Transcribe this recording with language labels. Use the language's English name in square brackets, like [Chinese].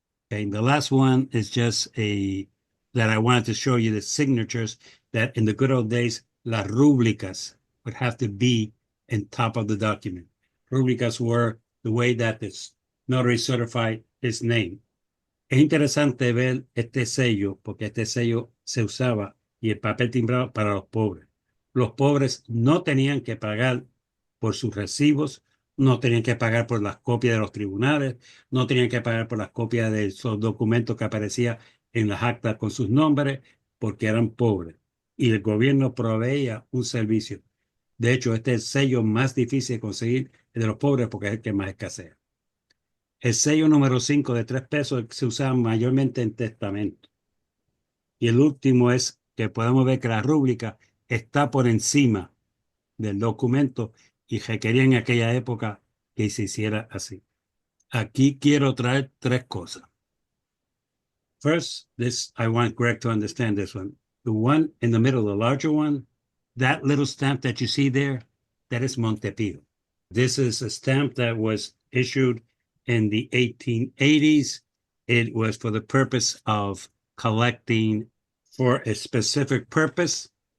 [English] Okay, the last one is just that I wanted to show you the signatures that in the good old days, [Spanish] las rúbricas [English] would have to be in top of the document. Rúbricas were the way that this notary certified his name. [Spanish] Es interesante ver este sello, porque este sello se usaba y el papel timbrado para los pobres. Los pobres no tenían que pagar por sus recibos, no tenían que pagar por las copias de los tribunales, no tenían que pagar por las copias de esos documentos que aparecían en las actas con sus nombres, porque eran pobres. Y el gobierno proveía un servicio. De hecho, este es el sello más difícil de conseguir, el de los pobres, porque es el que más escasea. El sello número 5 de 3 pesos se usaba mayormente en testamento. Y el último es que podemos ver que la rúbrica está por encima del documento y requería en aquella época que se hiciera así. Aquí quiero traer 3 cosas. [English] First, I want Greg to understand this one. The one in the middle, the larger one, that little stamp that you see there, that is Montepío. This is a stamp that was issued in the 1880s. It was for the purpose of collecting for a specific purpose.